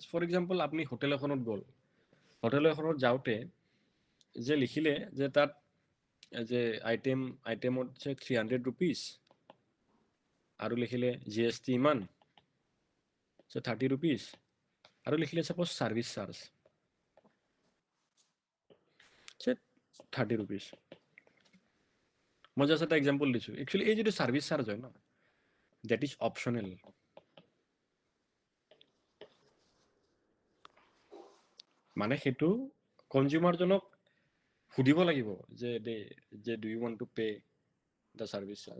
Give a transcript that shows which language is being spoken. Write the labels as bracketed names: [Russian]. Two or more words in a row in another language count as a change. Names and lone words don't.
[English] For example [Assamese] আপুনি হোটেল এখনত গ'ল, হোটেল এখনত যাওঁতে যে লিখিলে যে তাত যে আইটেমত যে 300 rupees আৰু লিখিলে GST ইমান 30 rupees আৰু লিখিলে [English] suppose service charge [Assamese] 30 rupees। মই জাস্ট এটা এক্সাম্পল দিছোঁ। একচুৱেলি এই যিটো [English] service charge [Assamese] হয় ন, [English] That is optional. [Assamese] মানে সেইটো কনজিউমাৰজনক সুধিব লাগিব যে [English] do you want to pay the service charge.